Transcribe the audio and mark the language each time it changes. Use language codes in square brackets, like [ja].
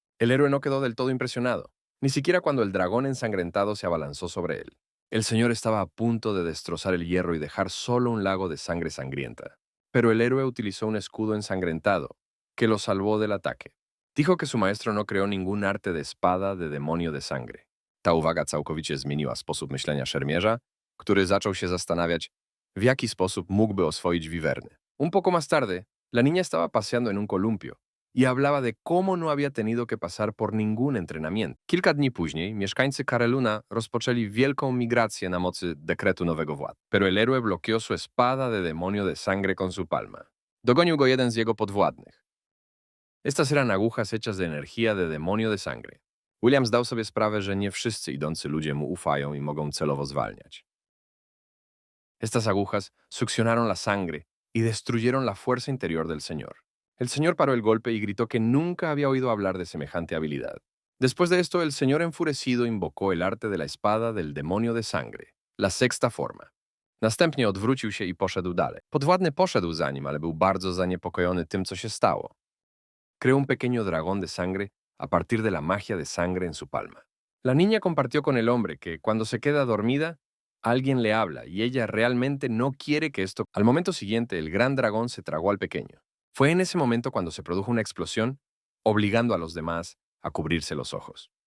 [es] El héroe no quedó del todo impresionado, ni siquiera cuando el dragón ensangrentado se abalanzó sobre él. El señor estaba a punto de destrozar el hierro y dejar solo un lago de sangre sangrienta. Pero el héroe utilizó un escudo ensangrentado, que lo salvó del ataque. Dijo que su maestro no creó ningún arte de espada de demonio de sangre. [pl] Ta uwaga całkowicie zmieniła sposób myślenia szermierza, który zaczął się zastanawiać, w jaki sposób mógłby oswoić wiwerny. [es] Un poco más tarde, la niña estaba paseando en un columpio y hablaba de cómo no había tenido que pasar por ningún entrenamiento. [pl] Kilka dni później mieszkańcy Kareluna rozpoczęli wielką migrację na mocy dekretu nowego władcy. [es] Pero el héroe bloqueó su espada de demonio de sangre con su palma. [pl] Dogonił go jeden z jego podwładnych. [es] Estas eran agujas hechas de energía de demonio de sangre. [pl] William zdał sobie sprawę, że nie wszyscy idący ludzie mu ufają i mogą celowo zwalniać. [es] Estas agujas succionaron la sangre y destruyeron la fuerza interior del señor. El señor paró el golpe y gritó que nunca había oído hablar de semejante habilidad. Después de esto, el señor enfurecido invocó el arte de la espada del demonio de sangre, la sexta forma. [pl] Następnie odwrócił się i poszedł dalej. Podwładny poszedł za nim, ale był bardzo zaniepokojony tym, co się stało. [es] Creó un pequeño dragón de sangre a partir de la magia de sangre en su palma. La niña compartió con el hombre que, cuando se queda dormida, alguien le habla y ella realmente no quiere que esto... Al momento siguiente, el gran dragón se tragó al pequeño. Fue en ese momento cuando se produjo una explosión, obligando a los demás a cubrirse los ojos.